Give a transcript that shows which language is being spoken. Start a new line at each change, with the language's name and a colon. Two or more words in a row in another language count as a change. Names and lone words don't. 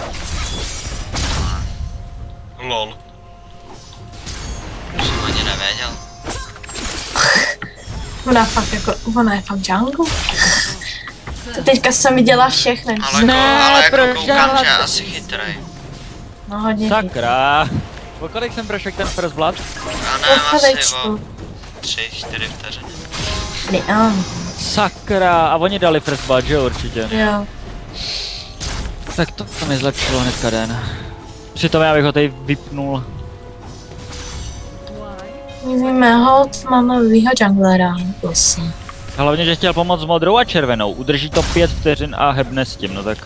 Czech: Lol. Už jsem ani nevěděl. Ona je fakt jungle? To teďka jsem viděla všechny. Ale jako proč koukám, dělat? že je asi chytrej. No hodně. Sakra. Po kolik jsem prošel ten
English: first blood?
Czech: Já nevím, asi o 3-4 vteřiny. Sakra. A oni dali
English: first blood,
Czech: že jo, určitě. Jo. Tak to mi zlepšilo hnedka den. Přitom já bych ho tady vypnul. Víme, hold, máme novýho junglera. Prosím. Hlavně, že chtěl pomoct s modrou a červenou. Udrží to 5 vteřin a hebne s tím, no tak.